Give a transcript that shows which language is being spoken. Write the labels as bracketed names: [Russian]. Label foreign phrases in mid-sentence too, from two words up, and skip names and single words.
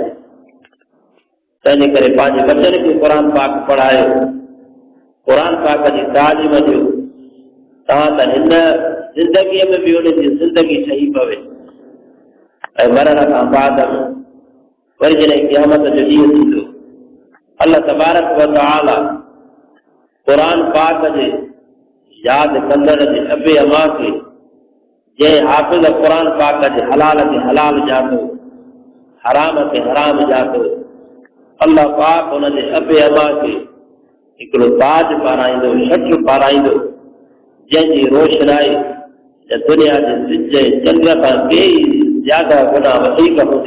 [Sindhi] तंहिंजे करे पंहिंजे बचनि खे क़ुरान पाक पढ़ायो, क़ुरान पाक जी तालीम ॾियो। तव्हां त हिन ज़िंदगीअ में बि उन जी ज़िंदगी ठही पवे ऐं मरण खां बाद वरी जॾहिं क़यामत जो ॾींहुं थींदो, [Arabic] الله تبارك وتعالى [Sindhi] क़ुरान पाक जे यादि कंदड़ जे अबे अमा खे, जंहिं हाफ़िज़ क़ुरान पाक जे हलाल खे हलाल ॼातो, हराम खे हराम ॼातो, अल्लाह पाक हुन जे अबे अमा खे हिकिड़ो ताज पाराईंदो, छत्र पाराईंदो, जंहिंजी रोशनाई दुनिया जे सिज चंड खां केई ज्यादा गुना वधीक हूंदी।